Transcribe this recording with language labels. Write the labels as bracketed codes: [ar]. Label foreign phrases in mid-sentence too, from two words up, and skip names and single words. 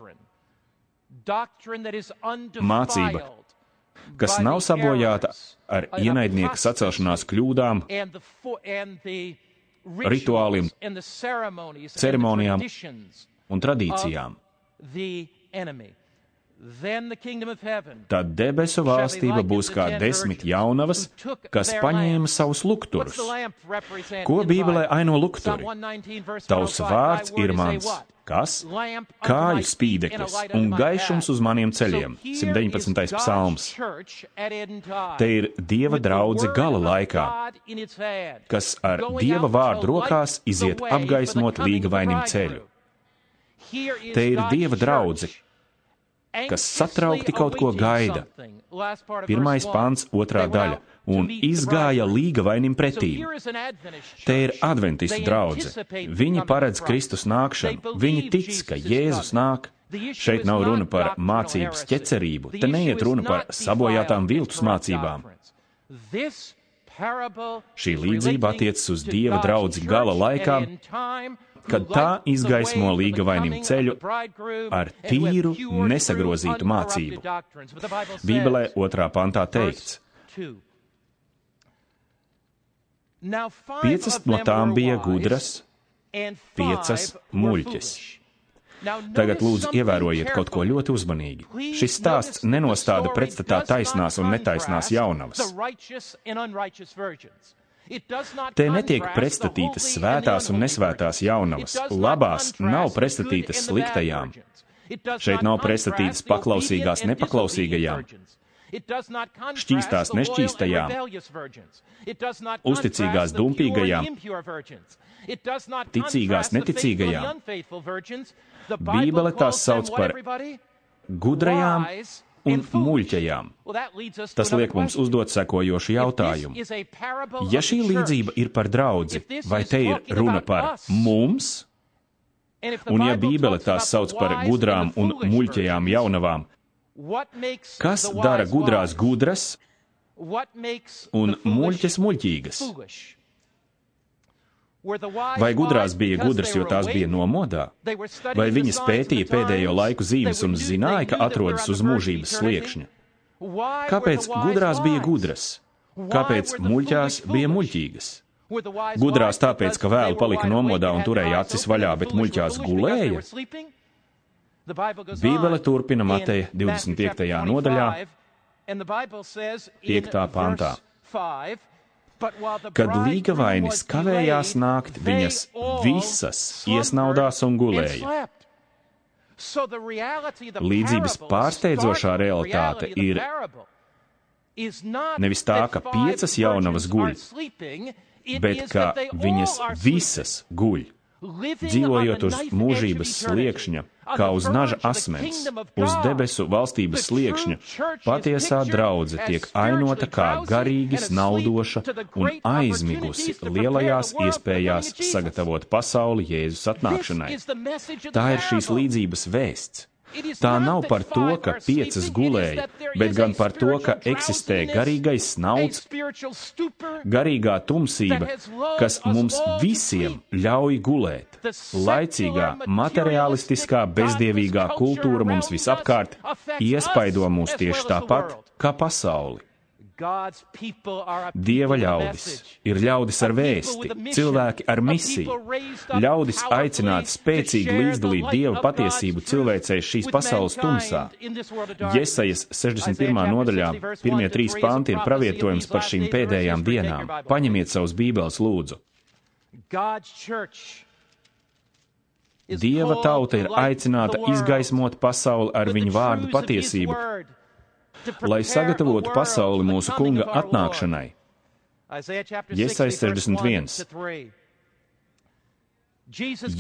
[lv] Mācība, kas nav sabojāta ar ienaidnieka sacelšanās kļūdām, rituāliem, ceremonijām un tradīcijām. [en] then the kingdom of heaven. [lv] Tad debesu valstība būs kā 10 jaunavas, kas paņēma savus lukturus. [en] What's the lamp represent [lv] Ko [en] in the [lv] Bībelē [en] Bible? [lv] aino [en] Psalm [lv] lukturi? [en] 119, verse [lv] Tavs [en] 105, [lv] vārds [en] thy word [lv] ir [en] is a [lv] mans. [en] what? [lv] Kas? [en] Lamp unto [lv] Kāju [en] my feet and a [lv] spīdeklis [en] light [lv] un [en] unto my [lv] gaišums [en] path. [lv] uz maniem ceļiem. [en] So here [lv] 119. [en] is God's psalms. church at end time, [lv] Te ir Dieva [en] with the [lv] draudze [en] word [lv] gala [en] of [lv] laikā, [en] God in its hand, [lv] kas ar [en] going [lv] Dieva [en] out [lv] vārdu [en] to [lv] rokās [en] light [lv] iziet [en] the way for the [lv] apgaismot [en] coming of the [lv] līgavainim [en] bridegroom. [lv] ceļu. [en] Here is [lv] Te ir [en] God's [lv] Dieva draudze, [en] church, [lv] kas satraukti kaut ko [en] anxiously [lv] gaida. [en] awaiting something. Last part of [lv] Pirmais [en] verse 1. [lv] pants, otrā [en] They went [lv] daļa, [en] out to [lv] un [en] meet the [lv] izgāja [en] bridegroom. [lv] līgavainim [en] So [lv] pretīm. [en] here is an Adventist [lv] Te ir [en] church. [lv] adventistu [en] They [lv] draudze. [en] anticipate the [lv] Viņi [en] coming [lv] paredz [en] of [lv] Kristus [en] Christ. [lv] nākšanu. [en] They [lv] Viņi [en] believe [lv] tic, ka [en] Jesus is [lv] Jēzus [en] coming. [lv] nāk. [en] The issue [lv] Šeit [en] is [lv] nav [en] not [lv] runa par [en] doctrinal [lv] mācības [en] heresy. [lv] ķecerību. [en] The [lv] Te neiet [en] issue is [lv] runa par [en] not [lv] sabojātām [en] defiled [lv] viltus [en] and corrupt [lv] mācībām. [en] doctrines. This parable [lv] Šī [en] is [lv] līdzība [en] relating [lv] attiecas uz [en] to [lv] Dieva [en] God's [lv] draudzi [en] church [lv] gala [en] at [lv] laikā, [en] end time, who [lv] kad tā [en] light the [lv] izgaismo [en] way for the [lv] līgavainim [en] coming of [lv] ceļu [en] the bridegroom [lv] ar [en] and who have [lv] tīru, [en] pure, [lv] nesagrozītu [en] true, [lv] mācību. [en] uncorrupted doctrines. But the Bible says, [lv] Bībelē 2. pantā teikts, [en] verse 2, Now 5 5 of [lv] no [en] them [lv] tām [en] were [lv] bija [en] wise, [lv] gudras, [en] and 5 5 were [lv] muļķes. [en] foolish. Now [lv] Tagad [en] notice [lv] lūdzu [en] something [lv] ievērojiet kaut ko [en] carefully. [lv] ļoti uzmanīgi. [en] Please [lv] Šis stāsts [en] notice [lv] nenostāda [en] the story [lv] pretstatā [en] does not [lv] taisnās un netaisnās [en] contrast [lv] jaunavas. [en] the righteous and unrighteous virgins. It does not [lv] Te netiek [en] contrast [lv] pretstatītas [en] the holy [lv] svētās un [en] and the [lv] nesvētās [en] unholy [lv] jaunavas. [en] virgins. It does not [lv] Labās [en] contrast [lv] nav [en] the [lv] pretstatītas [en] good and the bad [lv] sliktajām. [en] virgins. It does [lv] Šeit [en] not [lv] nav [en] contrast [lv] pretstatītas [en] the [lv] paklausīgās [en] obedient and [lv] nepaklausīgajām, [en] disobedient virgins. It does not contrast [lv] šķīstās [en] the loyal and [lv] nešķīstajām, [en] rebellious virgins. It does not [lv] uzticīgās [en] contrast the pure and [lv] dumpīgajām, [en] impure virgins. It does not [lv] ticīgās [en] contrast the faithful and [lv] neticīgajām. [en] the unfaithful virgins. The [lv] Bībele [en] Bible [lv] tās [en] calls them [lv] sauc [en] what, [lv] par [en] everybody? [lv] gudrajām [en] Wise [lv] un [en] and foolish. [lv] muļķajām. [en] Well, that leads us to [lv] Tas [en] another [lv] liek mums [en] question. [lv] uzdot sekojošu jautājumu. [en] If this is a parable [lv] Ja [en] of [lv] šī [en] the church, [lv] līdzība ir par draudzi, [en] if this [lv] vai [en] is [lv] te ir [en] talking [lv] runa [en] about [lv] par [en] us, [lv] mums, [en] and if the [lv] un ja [en] Bible [lv] Bībele [en] talks [lv] tās [en] about [lv] sauc [en] the [lv] par [en] wise [lv] gudrām [en] and the [lv] un [en] foolish [lv] muļķajām [en] virgins, [lv] jaunavām, [en] what makes [lv] kas [en] the [lv] dara [en] wise [lv] gudrās [en] wise? [lv] gudras [en] What makes [lv] un [en] the foolish [lv] muļķes muļķīgas? [en] foolish? Were the wise [lv] Vai gudrās [en] wise [lv] bija [en] because [lv] gudras, [en] they [lv] jo [en] were [lv] tās [en] awake? [lv] bija nomodā? [en] They were studying [lv] Vai [en] the [lv] viņas [en] signs of [lv] pētīja [en] the [lv] pēdējo [en] times? [lv] laiku zīmes [en] They [lv] un [en] knew- they [lv] zināja, ka [en] knew that [lv] atrodas [en] we're [lv] uz [en] on the verge of [lv] mūžības [en] eternity? [lv] sliekšņa? [en] Why [lv] Kāpēc [en] were the wise [lv] gudrās bija [en] wise? [lv] gudras? [en] Why [lv] Kāpēc [en] were the [lv] muļķās [en] foolish [lv] bija [en] foolish? [lv] muļķīgas? [en] Were the wise [lv] Gudrās [en] wise [lv] tāpēc, ka [en] because [lv] vēlu [en] they were [lv] palika [en] wide awake [lv] nomodā [en] and [lv] un [en] had [lv] turēja [en] their eyes [lv] acis [en] open, [lv] vaļā, [en] and the [lv] bet [en] foolish were [lv] muļķās [en] foolish because they [lv] gulēja? [en] were sleeping? The Bible goes [lv] Bībele [en] on [lv] turpina [en] in [lv] Mateja [en] Matthew [lv] 25. [en] chapter [lv] nodaļā, [en] 25, and the Bible says in [lv] 5. pantā. [en] verse 5, "But while the [lv] Kad [en] bridegroom [lv] līgavainis [en] was [lv] kavējās [en] delayed, [lv] nākt, [en] they [lv] viņas [en] all [lv] visas [en] slumbered [lv] iesnaudās un [en] and [lv] gulēja. [en] slept." So the reality of the [lv] Līdzības [en] parable, [lv] pārsteidzošā [en] startling [lv] realitāte [en] reality of the [lv] ir [en] parable, is not [lv] nevis tā, [en] that [lv] ka [en] five [lv] 5 jaunavas [en] virgins [lv] guļ, [en] are sleeping, it [lv] bet [en] is [lv] ka [en] that they all [lv] viņas [en] are [lv] visas guļ, [en] living [lv] dzīvojot [en] on [lv] uz [en] the knife [lv] mūžības [en] edge of eternity, [lv] sliekšņa, [en] on [lv] kā [en] the [lv] uz [en] verge [lv] naža [en] of the [lv] asmens, [en] kingdom of [lv] uz [en] God. [lv] debesu valstības [en] The true [lv] sliekšņa. [en] church is [lv] Patiesā [en] pictured [lv] draudze [en] as [lv] tiek [en] spiritually [lv] ainota kā [en] drowsy [lv] garīgi [en] and asleep [lv] snaudoša [en] to the [lv] un [en] great [lv] aizmigusi [en] opportunities to prepare [lv] lielajās [en] the world for the coming [lv] iespējās [en] of Jesus. [lv] sagatavot pasauli Jēzus [en] This [lv] atnākšanai. [en] is the message of the [lv] Tā ir šīs [en] parable. [lv] līdzības vēsts. [en] It is [lv] Tā [en] not [lv] nav [en] that [lv] par to, [en] five [lv] ka [en] are [lv] 5 [en] sleeping, it is [lv] gulēja, [en] that there [lv] bet [en] is [lv] gan [en] a [lv] par to, ka [en] spiritual [lv] eksistē [en] drowsiness, [lv] garīgais [en] a [lv] snauds, [en] spiritual stupor [lv] garīgā tumsība, [en] that has lulled [lv] kas [en] us [lv] mums [en] all to [lv] visiem [en] sleep. [lv] ļauj gulēt. [en] The [lv] Laicīgā, [en] secular, [lv] materialistiskā, [en] materialistic, [lv] bezdievīgā [en] godless [lv] kultūra [en] culture [lv] mums [en] around [lv] visapkārt [en] us affects [lv] iespaido [en] us [lv] mūs [en] as [lv] tieši [en] well as the [lv] tāpat [en] world. [lv] kā pasauli. [en] God's people are a [lv] Dieva [en] people with a [lv] ļaudis [en] message. [lv] ir ļaudis ar [en] A people [lv] vēsti, [en] with a mission. [lv] cilvēki ar [en] A [lv] misiju, [en] people raised up [lv] ļaudis [en] powerfully [lv] aicināt [en] to [lv] spēcīgi [en] share [lv] līdzdalīt [en] the light [lv] Dieva [en] of [lv] patiesību [en] God's [lv] cilvēcei [en] truth [lv] šīs [en] with [lv] pasaules [en] mankind [lv] tumsā. [en] in this world of darkness. [lv] Jesajas 61. [en] Isaiah [lv] nodaļā, [en] chapter 60, verse [lv] pirmie [en] 1 to 3 3 is a [lv] panti ir [en] prophecy [lv] pravietojums [en] of [lv] par [en] these [lv] šīm [en] last days. [lv] pēdējām [en] Verse 3, take [lv] dienām. [en] your Bible. [lv] Paņemiet savus bībeles lūdzu. [en] God's church is [lv] Dieva [en] called [lv] tauta [en] to [lv] ir [en] light [lv] aicināta [en] the world [lv] izgaismot pasauli ar [en] with the [lv] viņu vārdu [en] truths of His [lv] patiesību, [en] word, to [lv] lai [en] prepare [lv] sagatavotu [en] a world [lv] pasauli [en] for the [lv] mūsu [en] coming [lv] kunga [en] of our Lord. [lv] atnākšanai. [en] Isaiah chapter [lv] Jesaja [en] 60, verse 1 [lv] 61. [en] to 3. Jesus